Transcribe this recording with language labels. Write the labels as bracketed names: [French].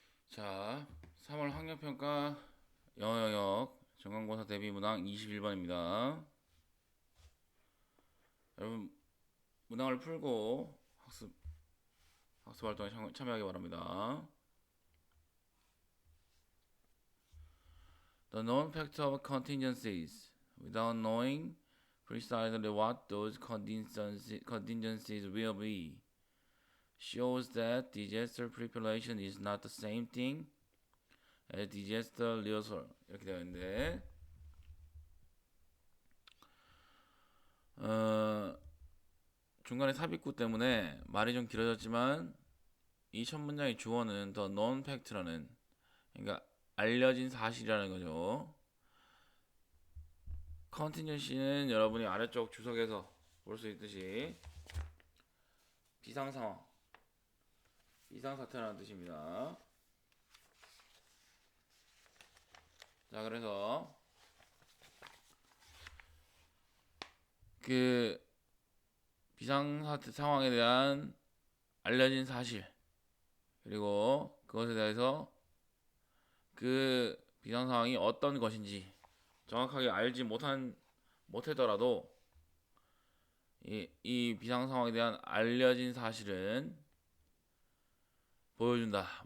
[Korean] 자, 3월 학력평가 영어 영역 전공고사 대비 문항 21번입니다. 여러분 문항을 풀고 학습 활동에 참여하기 바랍니다. [English] The known fact of contingencies without knowing precisely what those contingencies will be shows that disaster preparation is not the same thing as disaster rehearsal [Korean] 이렇게 되어 있는데 중간에 삽입구 때문에 말이 좀 길어졌지만 이 첫 문장의 주어는 [English] the known fact [Korean] 라는, 그러니까 알려진 사실이라는 거죠. contingency는 여러분이 아래쪽 주석에서 볼 수 있듯이 비상상황, 비상사태라는 뜻입니다. 자, 그래서 그 비상사태 상황에 대한 알려진 사실, 그리고 그것에 대해서 그 비상 상황이 어떤 것인지 정확하게 알지 못하더라도 이 비상 상황에 대한 알려진 사실은 보여준다.